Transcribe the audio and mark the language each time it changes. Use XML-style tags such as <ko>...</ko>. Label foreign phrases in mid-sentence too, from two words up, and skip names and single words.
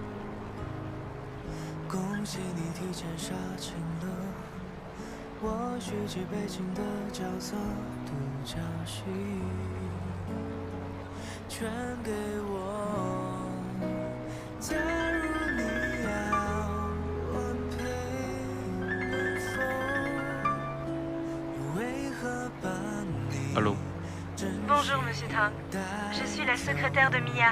<zh>恭喜你提前杀青了，我续集北京的角色独角戏，全给我。假如你要我陪你疯，为何把你</zh> <fr>Allô Bonjour, Monsieur Tang. Je suis la secrétaire de Mia.</fr>